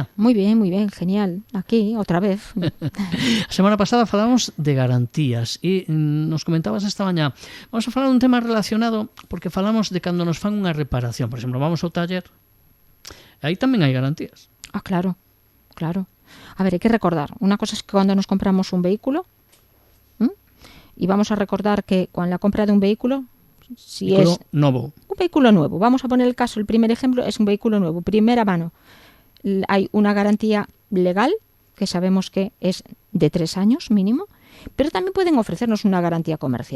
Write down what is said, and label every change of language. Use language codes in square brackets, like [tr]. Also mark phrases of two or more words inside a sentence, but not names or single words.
[es] Muy bien, genial. Aquí, [gl] outra vez. A semana pasada falamos de garantías e nos comentabas esta mañá. Vamos a falar un tema relacionado porque falamos de cando nos fan unha reparación. Por exemplo, vamos ao taller, aí tamén hai garantías. Ah, claro. [es] A ver, hay que recordar. Una cosa es que cuando nos compramos un vehículo, y vamos a recordar que con la compra de un vehículo, si es nuevo. Un vehículo nuevo, vamos a poner el caso, el primer ejemplo es un vehículo nuevo, primera mano. Hay una garantía legal, que sabemos que es de 3 años mínimo, pero también pueden ofrecernos una garantía comercial.